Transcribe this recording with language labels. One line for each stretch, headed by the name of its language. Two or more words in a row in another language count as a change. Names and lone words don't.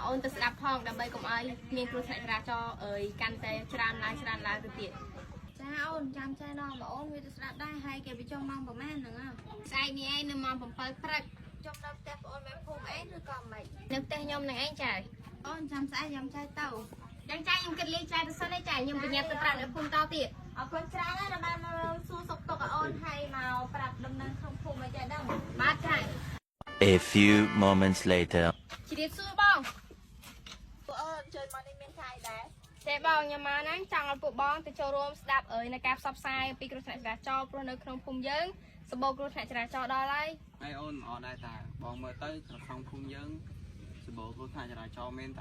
Khmer: អូនទៅស្ដាប់ផងដើម្បីកុំឲ្យមានគ្រោះថ្នាក់ចរាចរណ៍អើយកាន់តែច្រើនឡើងទៅទៀតចាអូនចាំចានាំមកអូនវាទៅស្ដាប់ដែរហើយគេបញ្ចុះម៉ោងប្រហែលហ្នឹងស្អែកនេះឯងនៅម៉ោង7ព្រឹកចុះដល់ផ្ទះបងអូនមេភូមិអីឬក៏មិននៅផ្ទះខ្ញុំនឹងឯងចាអូនចាំស្អែកខ្ញុំចាយទៅយ៉ាងចាយខ្ញុំគិតលេងចាយទៅសិនឯងចាយខ្ញុំបញ្ញាប់ទៅប្រាប់នៅភូមិតទៀតអរគុណច្រើនណាស់ដែលបានមកសួរសុខទុក្ខអូនហើយមកប្រាប់ដំណឹងក្នុងភូមិឲ្យចាយដឹងបាទចាយ
English: A few moments later
Khmer: ជ្រាបសួរបងពួកអូនជួយមកនេះមានខែដែរតែបងខ្ញុំមកហ្នឹងចង់ឲ្យពួកបងទៅចូលរួមស្ដាប់នៅការផ្សព្វផ្សាយពីគ្រោះថ្នាក់ចរាចរណ៍ព្រោះនៅក្នុងភូមិយើងសម្បូរគ្រោះថ្នាក់ចរាចរណ៍ដល់ហើយ ហើយអូនអត់ដែរតាបងមើលទៅក្នុងភូមិយើងសម្បូរគ្រោះថ្នាក់ចរាចរណ៍មែនតា